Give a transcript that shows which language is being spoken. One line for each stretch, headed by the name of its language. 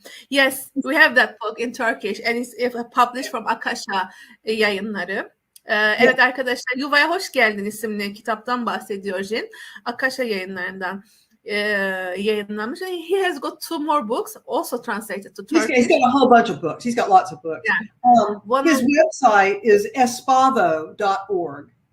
English: Yes, we have that book in Turkish and it's published from Akasha yayınları.
Turkish: Evet arkadaşlar, Yuvaya Hoş Geldin isimli kitaptan bahsediyor Jin. Akasha yayınlarından yayınlanmış.
English: He has got 2 more books also translated to Turkish. He's got a whole bunch of books. He's got lots of books. Yeah. His website is espavo.org.